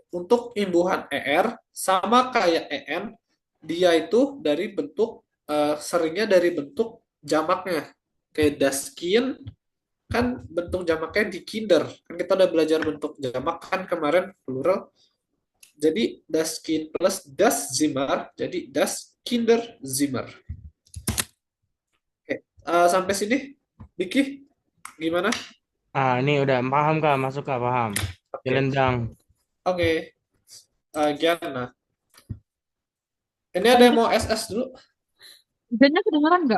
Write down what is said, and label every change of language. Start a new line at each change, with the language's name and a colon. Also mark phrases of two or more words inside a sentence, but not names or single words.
Indonesian: Untuk imbuhan ER sama kayak EN, dia itu dari bentuk seringnya dari bentuk jamaknya. Kayak
German: das Kind
Indonesian: kan bentuk jamaknya di kinder. Kan kita udah belajar bentuk jamak kan kemarin plural.
German: Jadi das Kind plus das Zimmer jadi das Kinderzimmer.
Indonesian: Oke, sampai sini, Vicky, gimana? Ini udah paham Kak, masuk Kak, paham. Oke, Jelendang. oke. Giana. Ini ada yang mau SS dulu? Hujannya kedengeran nggak?